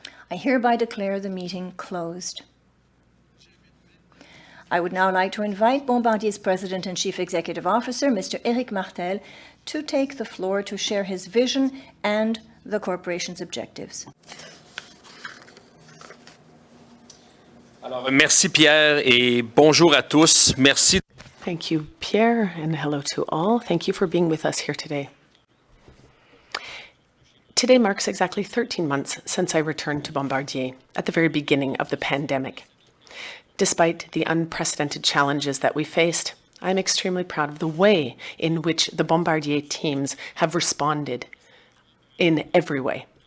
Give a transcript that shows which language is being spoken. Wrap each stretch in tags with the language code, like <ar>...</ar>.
<en>I hereby declare the meeting closed. I would now like to invite Bombardier's President and Chief Executive Officer, Mr. Éric Martel, to take the floor to share his vision and the corporation's objectives.</en> <fr>Alors, merci Pierre et bonjour à tous. Merci.</fr> <en>Thank you, Pierre, and hello to all. Thank you for being with us here today. Today marks exactly 13 months since I returned to Bombardier at the very beginning of the pandemic. Despite the unprecedented challenges that we faced, I'm extremely proud of the way in which the Bombardier teams have responded in every way.</en>